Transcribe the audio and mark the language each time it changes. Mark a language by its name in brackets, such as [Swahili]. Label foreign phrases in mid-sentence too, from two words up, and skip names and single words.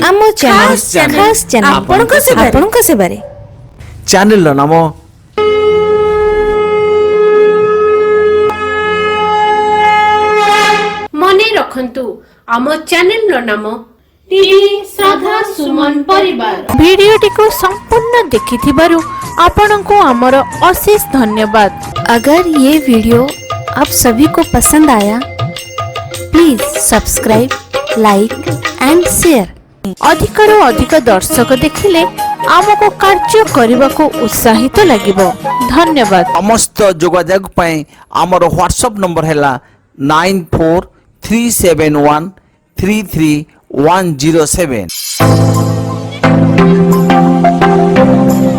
[Odia] ଖାସ୍ ଚ୍ୟାନେଲ ଆପଣଙ୍କ ସେବାରେ। ଚ୍ୟାନେଲର ନାମ ମନେ ରଖନ୍ତୁ, ଆମ ଚ୍ୟାନେଲର ନାମ ଟିଭି ଶ୍ରଦ୍ଧା ସୁମନ ପରିବାର। ଭିଡିଓଟି ସମ୍ପୂର୍ଣ୍ଣ ଦେଖିଥିବାରୁ ଆପଣଙ୍କୁ ଆମର ଅଶେଷ ଧନ୍ୟବାଦ। [Hindi] अगर ये वीडियो आप सभी को पसंद आया, [English] please subscribe, like and share. [Odia] अधिकରୁ ଅଧିକ ଦର୍ଶକ ଦେଖିଲେ ଆମକୁ କାର୍ଯ୍ୟ କରିବାକୁ ଉତ୍ସାହିତ ଲାଗିବ। ଧନ୍ୟବାଦ। ସମସ୍ତ ଯୋଗାଯୋଗ ପାଇଁ ଆମର ହ୍ୱାଟ୍ସଆପ୍ ନମ୍ବର ହେଲା 9437133107।